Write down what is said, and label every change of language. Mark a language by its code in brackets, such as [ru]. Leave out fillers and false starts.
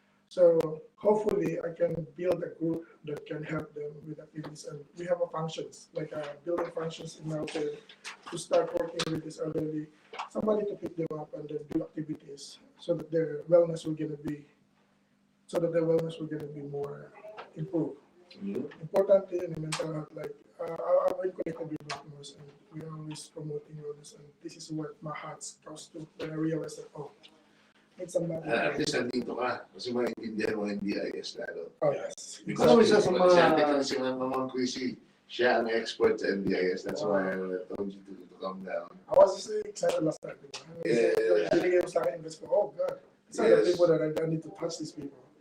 [en] So hopefully I can build a group that can help them with activities, and we have a functions, like building functions in Melton to start working with this elderly, somebody to pick them up and then do activities so that their wellness will gonna be more improved. Importantly in the mental health, like I've been connected with BridgeAus and we're always promoting wellness, and this is what my heart goes to when I realize that need somebody. [tl] At least nandito ka, kasi maintindihan mo yung DIS lalo. [en] Oh yes. [tl] Because isa sa mga si Ma'am Chrissy, siya ang expert sa NDIS. [en] That's why I told you to come down. I was just excited last time. [tl] Binigay mo sa akin, [en] oh God, these are the people that I need to touch these people.